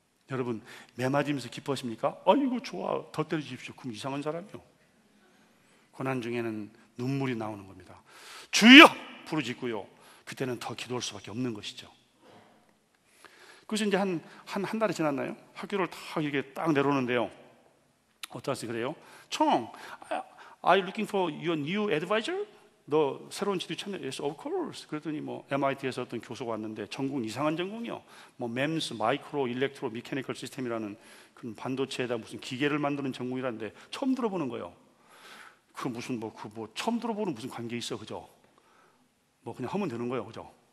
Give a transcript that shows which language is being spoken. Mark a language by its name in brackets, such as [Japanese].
[Korean] 여러분 매 맞으면서 기뻐하십니까? 아이고 좋아 더 때려주십시오. 그럼 이상한 사람이요. 고난 중에는 눈물이 나오는 겁니다. 주여 부르짖고요. 그때는 더 기도할 수밖에 없는 것이죠. 그래서 이제 한 달이 지났나요? 학교를 다 이렇게 딱 내려오는데요. 어떠세요? 그래요? [English] 총, are you looking for your new advisor? [Korean] 너 새로운 지도 찾냐? [English] Yes, of course. [Korean] 그랬더니 뭐 MIT에서 어떤 교수가 왔는데 전공 이상한 전공이요. 뭐 MEMS, 마이크로 일렉트로 미케니컬 시스템이라는 그런 반도체에다 무슨 기계를 만드는 전공이라는데 처음 들어보는 거예요. 그 무슨 뭐 처음 들어보는 무슨 관계 있어, 그죠? 뭐 그냥 하면 되는 거예요, 그죠?